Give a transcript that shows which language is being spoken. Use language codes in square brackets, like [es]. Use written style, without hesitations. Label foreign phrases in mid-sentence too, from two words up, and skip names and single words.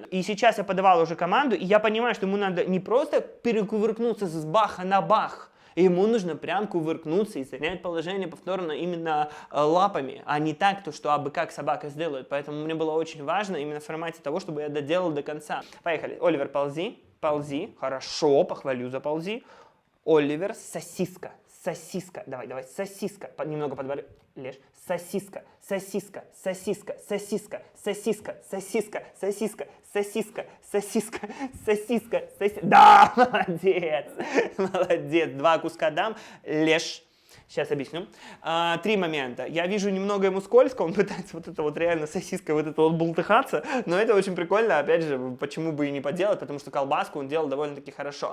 [ru] И сейчас я подавал уже команду, и я понимаю, что ему надо не просто перекувыркнуться с баха на бах, ему нужно прям кувыркнуться и занять положение повторно именно лапами, а не так, то, что абы как собака сделает. Поэтому мне было очень важно именно в формате того, чтобы я доделал до конца. Поехали. Оливер, ползи. Ползи. Хорошо, похвалю за ползи. Оливер, сосиска. Сосиска. Давай, сосиска. Немного подборы. Леш. Сосиска, сосиска, сосиска, сосиска, сосиска, сосиска, сосиска, сосиска, сосиска, сосиска, сосиска. Да, молодец, молодец. 2 куска дам. Леш. Сейчас объясню. 3 момента. Я вижу немного ему скользко, он пытается вот это вот реально сосиской вот это вот бултыхаться, но это очень прикольно, опять же, почему бы и не поделать, потому что колбаску он делал довольно-таки хорошо.